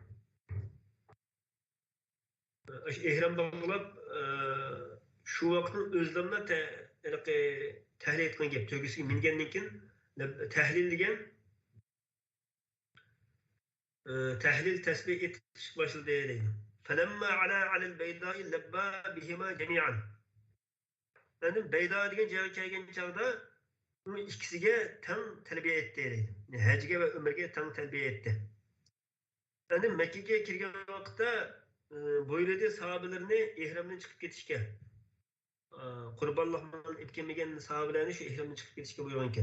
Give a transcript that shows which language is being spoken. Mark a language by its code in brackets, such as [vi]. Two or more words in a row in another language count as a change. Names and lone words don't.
[uz] Ehram bog'lab shu vaqtning o'zlamda tahlil etgan gap. To'gisiga mingandan keyin tahlil degan tahlil tasbih etish boshladi deydi. [ar] فلما علا البيداء لبى بهما جميعا. [uz] Yani bayda degan joyga kelgan chog'da bu ikkisiga tang talbiya etdi deydi. Hajga va umrga tang talbiya etdi. Yani Makkaga kirgan vaqtda bo'yladi sahobalarni ehramdan chiqib ketishga. Qurbonlikni etganmagan sahobalarni shu ehramdan chiqib ketishga buyurgan ekan.